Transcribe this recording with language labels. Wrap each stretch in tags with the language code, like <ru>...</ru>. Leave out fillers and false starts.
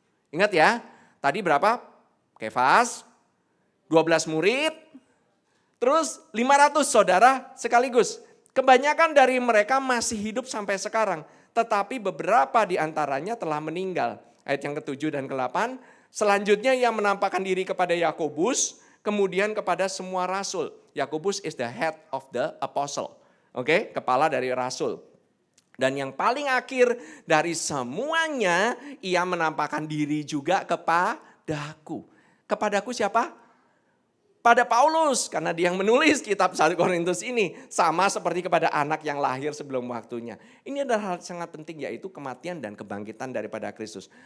<id>Ingat ya, tadi berapa? Kefas, 12 murid, terus 500 saudara sekaligus. Kebanyakan dari mereka masih hidup sampai sekarang. Tetapi beberapa di antaranya telah meninggal. Ayat yang ke-7 dan ke-8. Selanjutnya ia menampakkan diri kepada Yakobus. Kemudian kepada semua rasul.</id> <en>Yakobus is the head of the apostle.</en> <id>Oke, kepala dari rasul. Dan yang paling akhir dari semuanya, ia menampakkan diri juga kepadaku. Kepadaku siapa? Pada Paulus, karena dia yang menulis kitab 1 Korintus ini. Sama seperti kepada anak yang lahir sebelum waktunya. Ini adalah hal sangat penting, yaitu kematian dan kebangkitan daripada Kristus.</id>